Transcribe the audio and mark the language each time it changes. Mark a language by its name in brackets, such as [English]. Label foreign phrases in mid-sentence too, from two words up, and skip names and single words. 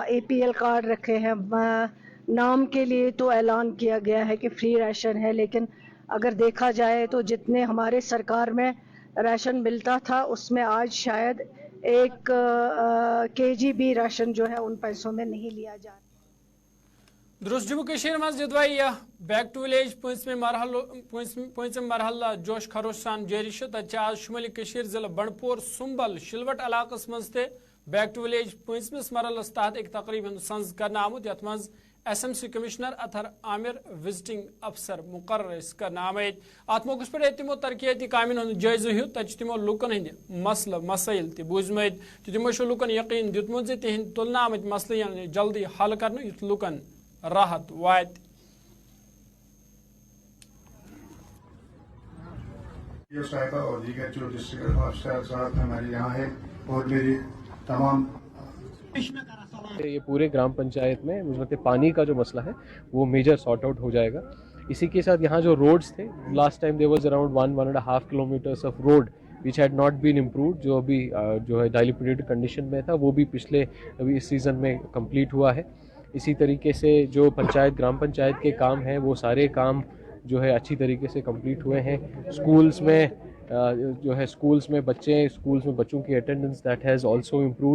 [Hindi] APL कार्ड रखे हैं, नाम के लिए तो ऐलान किया गया है कि फ्री राशन है, लेकिन अगर देखा जाए तो जितने हमारे सरकार में राशन मिलता था उसमें आज शायद 1 kg भी राशन जो है उन पैसों में नहीं लिया जा रहा। [Kashmiri] दुरुस्त जम्मू कश्मीर मज यदवाई बैक टू विलेज पंचम मरहल जोश खरोश सान जारी। आज शुमाली कश्मीर जिला बंडपोर सुंबल शिलवट इलाकस मज बैक टू विलेज पंचमस मरहलस तहत एक तकरीब संज करना आमुत। यथ मज SMC कमिश्नर अथर आमिर विजिटिंग अफसर मुकर्रर करना आमत। अत मौके पे तमो तरक्याती कामन हूं जायजा हेत। तमो लुकन हंद मसल मसाइल तूझमत तो तमो लुकन यकीन दितमुत तिहंद तुलना आमत मसले जल्दी हल कर युथ लुकन राहत वात। [Hindi] और दीगर जो डिस्ट्रिक्ट अफसर हमारे यहाँ है और मेरी तमाम ये पूरे ग्राम पंचायत में मुझे लगता है पानी का जो मसला है वो [English] major sort out [Hindi] हो जाएगा। इसी के साथ यहाँ जो रोड्स थे, [English] last time there was around 1.5 kilometers of road which had not been improved, [Hindi] जो अभी जो है [English] dilapidated condition [Hindi] में था, वो भी पिछले अभी इस सीज़न में कंप्लीट हुआ है। इसी तरीके से जो ग्राम पंचायत के काम हैं वो सारे काम जो है अच्छी तरीके से कंप्लीट हुए हैं। स्कूल्स में जो है स्कूल्स में बच्चों की अटेंडेंस [English] that has also improved.